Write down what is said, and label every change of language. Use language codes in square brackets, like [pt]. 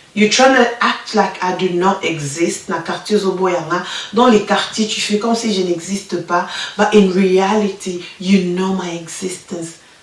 [en] You're trying to act like I do not exist. [ln] Na quartier Zoboyanga. [fr] Dans les quartiers, tu fais comme si je n'existe pas. [en] But in reality, you know my existence.